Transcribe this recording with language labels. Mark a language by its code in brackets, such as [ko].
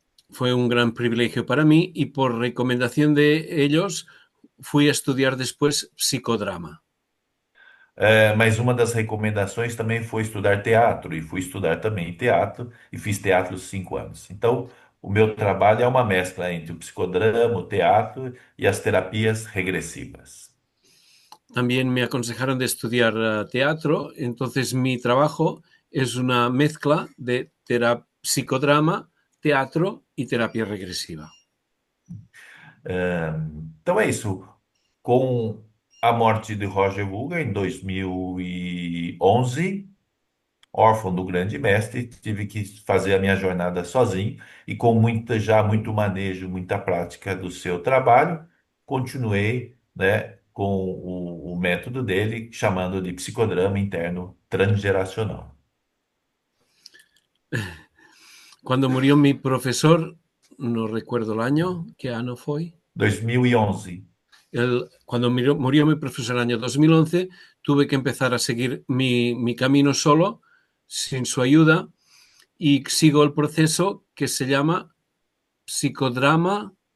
[es] Fue un gran privilegio para mí y por recomendación de ellos fui a estudiar después psicodrama. [pt] Mas uma das recomendações também foi estudar teatro, e fui estudar também teatro, e fiz teatro 5 anos. Então, o meu trabalho é uma mescla entre o psicodrama, o teatro e as terapias regressivas. [es] También me aconsejaron de estudiar teatro, entonces mi trabajo es una mezcla de psicodrama, teatro y terapia regresiva. [pt] Então é isso. Com a morte de Roger Wilger em 2011, órfão do grande mestre, tive que fazer a minha jornada sozinho e com muito manejo, muita prática do seu trabalho, continuei, né, com o método dele, chamando de psicodrama interno transgeracional. [es] Cuando murió mi profesor, no recuerdo el año, ¿qué año fue? 2011. Cuando murió mi profesor en el año 2011, tuve que empezar a seguir mi camino solo, sin su ayuda, y sigo el proceso que se llama psicodrama